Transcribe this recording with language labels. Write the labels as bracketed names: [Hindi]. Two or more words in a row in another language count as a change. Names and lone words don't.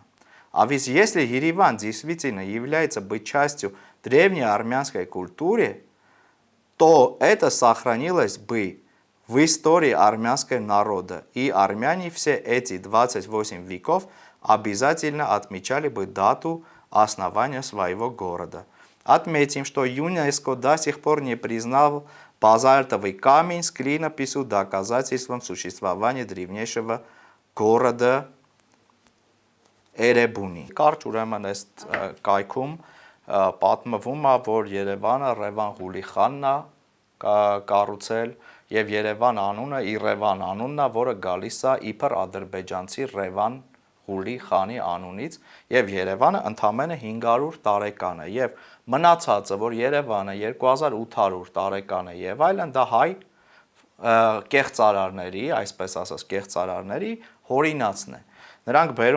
[Russian] А ведь если Ереван действительно является быть частью древней армянской культуры, то это сохранилось бы в истории армянского народа, и армяне все эти 28 веков обязательно отмечали бы дату основания своего города. Отметим, что ЮНЕСКО до сих пор не признал базальтовый камень с клинописью доказательством существования древнейшего города Էրեբունի։ [Armenian] Կարճ ուրեմն այս կայքում պատմվում է, որ Երևանը Ռևան Ղուլի խանն է կառուցել եւ Երևան անունը Իռևան անունն է, որը գալիս է իբր ադրբեջանցի Ռևան Ղուլի խանի անունից եւ Երևանը ընդամենը 500 տարեկան է եւ մնացածը, որ Երևանը 2800 տարեկան է եւ այլն, դա հայ կեղծարարների, այսպես ասած կեղծարարների հորինացն է։ Նրանք բերում